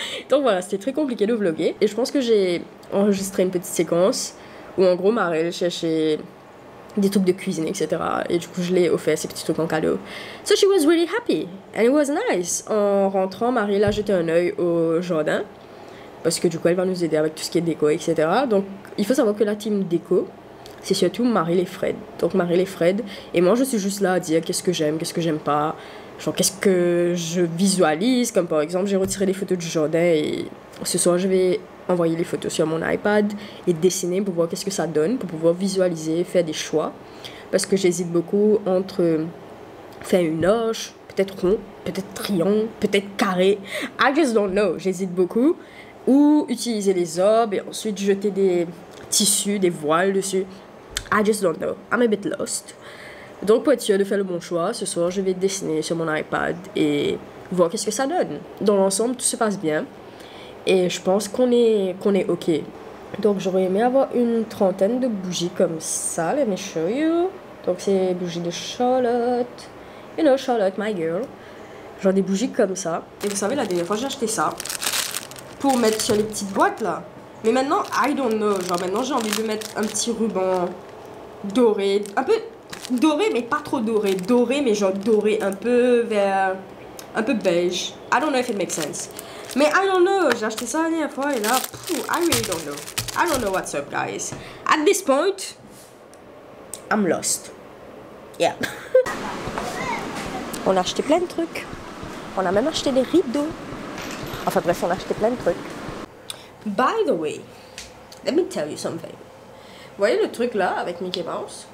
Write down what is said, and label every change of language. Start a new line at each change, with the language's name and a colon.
French: Donc voilà, c'était très compliqué de vlogger. Et je pense que j'ai enregistré une petite séquence où en gros Marie cherchait des trucs de cuisine, etc. Et du coup je l'ai offert ces petits trucs en cadeau.
English: So she was really happy and it was nice.
French: En rentrant, Marie a jeté un œil au jardin parce que du coup elle va nous aider avec tout ce qui est déco, etc. Donc il faut savoir que la team déco, c'est surtout Marie et Fred. Donc Marie et Fred et moi je suis juste là à dire qu'est-ce que j'aime, qu'est-ce que j'aime pas, genre qu'est-ce que je visualise. Comme par exemple j'ai retiré les photos du jardin et ce soir je vais envoyer les photos sur mon iPad et dessiner pour voir qu'est-ce que ça donne, pour pouvoir visualiser, faire des choix. Parce que j'hésite beaucoup entre faire une hoche, peut-être rond, peut-être triangle, peut-être carré.
English: I just don't know,
French: j'hésite beaucoup. Ou utiliser les orbes et ensuite jeter des tissus, des voiles dessus.
English: I just don't know, I'm a bit lost.
French: Donc pour être sûr de faire le bon choix, ce soir je vais dessiner sur mon iPad et voir qu'est-ce que ça donne. Dans l'ensemble, tout se passe bien. Et je pense qu'on est ok. Donc j'aurais aimé avoir une trentaine de bougies comme ça.
English: Let me show you.
French: Donc c'est des bougies de Charlotte.
English: You know Charlotte, my girl.
French: Genre des bougies comme ça. Et vous savez, la dernière fois j'ai acheté ça pour mettre sur les petites boîtes là. Mais maintenant,
English: I don't know.
French: Genre maintenant j'ai envie de mettre un petit ruban doré. Un peu doré mais pas trop doré. Doré mais genre doré un peu vers... un peu beige.
English: I don't know if it makes sense. Mais I don't know,
French: j'ai acheté ça la dernière fois et là,
English: I really don't know. I don't know what's up guys. I At this point, I'm lost. Yeah.
French: On a acheté plein de trucs. On a même acheté des rideaux. Enfin bref, on a acheté plein de trucs.
English: By the way, let me tell you something.
French: Vous voyez le truc là avec Mickey Mouse?